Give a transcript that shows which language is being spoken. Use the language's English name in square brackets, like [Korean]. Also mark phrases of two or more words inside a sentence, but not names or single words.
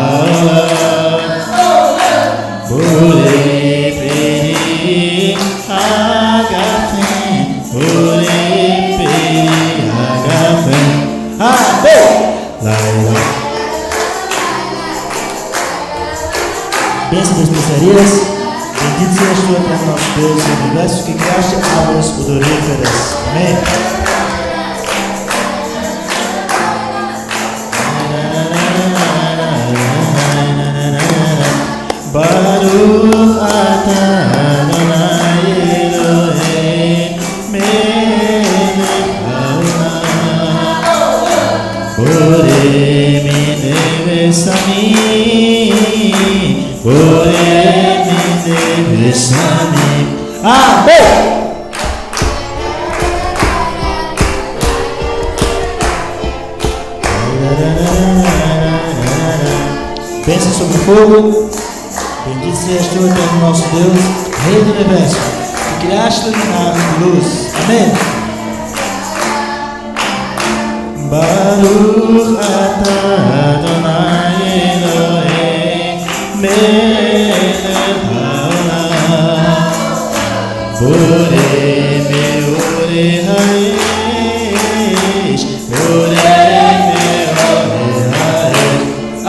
[Hebrew] העולם בורא פרי הגפים בורא פרי הגפים. [Portuguese] Bênção das especiarias. Bendito seja tu, Eterno nosso Deus, e o universo que criaste árvores odoríferas. Amém. [Hebrew] ברוך אתה יהוה אלהים מלך העולם בורא מיני בשמים בורא מיני בשמים. [Portuguese] Amém. Pense sobre o fogo. Bendito sejas tu, Eterno nosso Deus, Rei do Universo, que criaste a luz. Amém. [Hebrew] ברוך אתה יהוה אלהים מלך העולם בורא מאורי האש בורא מאורי האש.